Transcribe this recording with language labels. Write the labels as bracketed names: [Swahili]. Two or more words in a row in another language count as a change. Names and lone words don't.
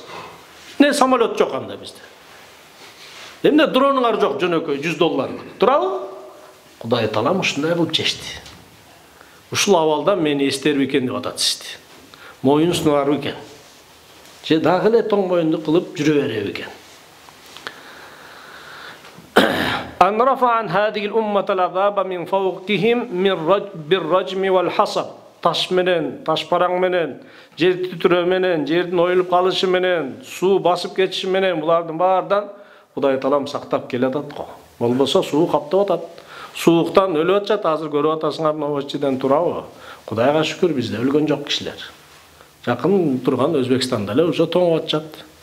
[Kyrgyz] Не самолет жок анда бизде. Эмне дронуңар жок жөнөкөй $100. Туурабы? Кудай Таалам ушундай кылып чечти. Ушул абалда мени эстерби экен деп атат сизди. Моюн сунарбы экен. Же дагы эле тоң моюнду кылып жүрө береби экен. [Arabic] أن رفع عن هذه الأمة العذاب من فوقهم بالرجم والحصب [Kyrgyz] таш менен, таш паранг менен, жер титирөө менен, жердин оюлуп калышы менен, суу басып кетиши менен булардын баардан Кудай Таалам сактап келатат го. Болбосо суу каптап атат. Сууктан өлүп атат, азыр көрүп атасыңар новостчиден турабы? Кудайга шүкүр бизде өлгөн жок кишилер. Жакын турган Өзбекстанда эле уже тоңуп атышат.